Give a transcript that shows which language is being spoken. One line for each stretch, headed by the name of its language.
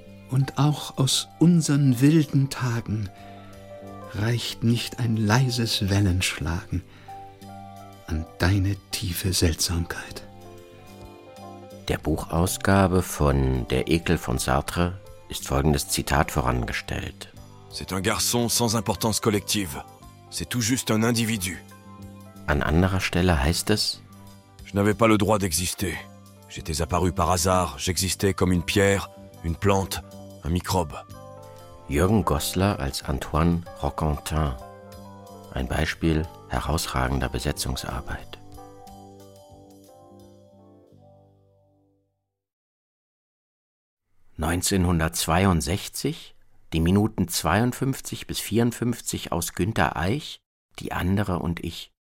German: Und auch aus unseren wilden Tagen reicht nicht ein leises Wellenschlagen an deine tiefe Seltsamkeit. Der Buchausgabe von Der Ekel von Sartre ist folgendes Zitat vorangestellt.
French: C'est un garçon sans importance collective. C'est tout juste un individu.
German: An anderer Stelle heißt es:
French: Je n'avais pas le droit d'exister. J'étais apparu par hasard. J'existais comme une pierre, une plante, un microbe.
German: Jürgen Goslar als Antoine Roquentin. Ein Beispiel herausragender Besetzungsarbeit. ...1962, die Minuten 52 bis 54 aus Günter Eich, Die andere und ich.